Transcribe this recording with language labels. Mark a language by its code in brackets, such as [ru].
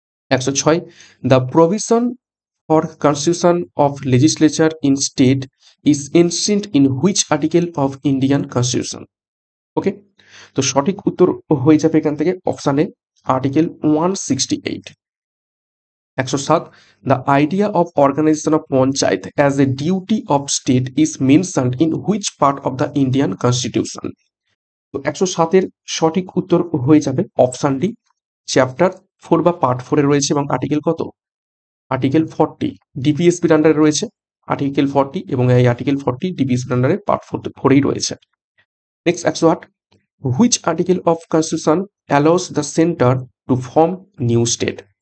[en] 106, the provision for constitution of legislature in state is ancient in which article of Indian constitution? [bn] ওকে, তো সঠিক উত্তর হয়ে যাবে এখান থেকে option A article 168। [en] 107, the idea of organization of panchayat as a duty of state is mentioned in which part of the Indian constitution? [bn] তো 107 এর সঠিক উত্তর হয়ে যাবে অপশন ডি চ্যাপ্টার 4 বা পার্ট 4 এ রয়েছে, এবং আর্টিকেল কত? আর্টিকেল 40 ডিপিএসপির আন্ডারে রয়েছে আর্টিকেল 40, এবং এই আর্টিকেল 40 ডিপিএসপির আন্ডারে পার্ট 4 এই রয়েছে। [en] Next 108, which article of constitution allows the centre to form new state?